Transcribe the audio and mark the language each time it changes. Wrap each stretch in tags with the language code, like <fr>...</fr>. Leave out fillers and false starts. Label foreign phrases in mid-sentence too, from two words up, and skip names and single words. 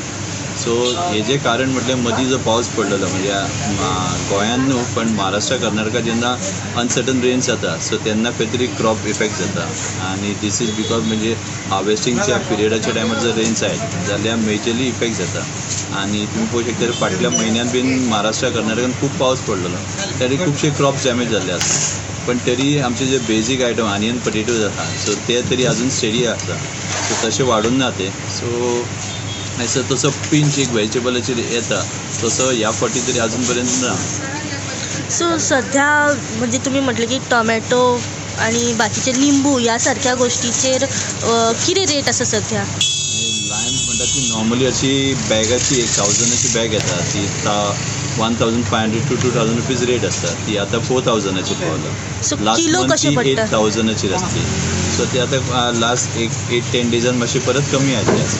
<kok>सो हेजें कारण म्हटल्यार मदीं जो पावस पडलेलो म्हणजे गोंयान न्हू पण महाराष्ट्रा कर्नाटका जेन्ना</kok> <en>uncertain rains</en> <kok>जाता सो तेन्ना खंय तरी</kok> <en>crop effect</en> <kok>जाता आनी</kok> <en>this is because</en> <kok>म्हणजे हार्वेस्टिंगच्या पिरियडाच्या टायमार जर रेन्स आयले जाल्यार</kok> <en>majorly effect</en> <kok>जाता. आनी तुमी पळोवंक शकता फाटल्या म्हयन्यान बीन महाराष्ट्रा कर्नाटकान खूब पावस पडलेलो तरी खुबशे</kok> <en>crop damage</en> <kok>जाल्ले आसा. पण तरी आमचे जे</kok> <en>basic item onion potatoes</en> <kok>आसा सो ते तरी अजून स्टेडी आसा. सो तशें वाडून ना ते. सो असं तसं पिंच एक व्हेजिटेबलाचेर येता तसं ह्या फावटी तरी अजून पर्यंत ना.</kok> <mr>सो सध्या म्हणजे तुम्ही म्हटलं की टोमॅटो आणि बाकीचे लिंबू यासारख्या गोष्टीचेर किती रेट आसा सध्या?</mr> <kok>लायम्स म्हणटा ती नॉर्मली अशी बॅगाची 1000ची बॅग येता ती</kok> <en>1500 to 2000 rupees</en> <kok>रेट आसता. ती आतां 4000ची सो पावला. किलो लास्ट कशें मंथची पडटा? 8000ची आसली. सो ती आतां लास्ट एक 8-10 डेजान मातशी परत कमी आयिल्ली आसा.</kok>